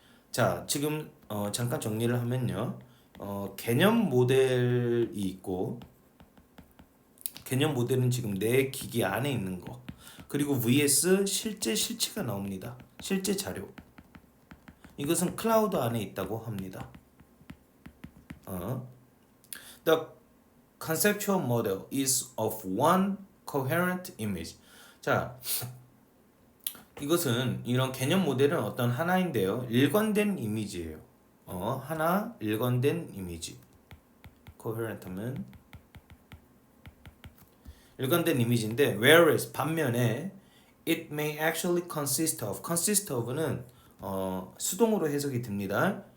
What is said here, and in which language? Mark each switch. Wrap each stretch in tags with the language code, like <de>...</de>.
<ko>자, 지금 잠깐 정리를 하면요. 개념 모델이 있고 개념 모델은 지금 내 기기 안에 있는 거. 그리고 vs 실체가 나옵니다. 실제 자료. 이것은 클라우드 안에 있다고 합니다.</ko> <en>The conceptual model is of one coherent image.</en> <ko>자, 이것은 이런 개념 모델은 어떤 하나인데요. 일관된 이미지예요. 하나 일관된 이미지. coherent 하면 일관된 이미지인데 whereas 반면에</ko> <en>it may actually consist of</en> <ko>는 수동으로 해석이 됩니다.</ko>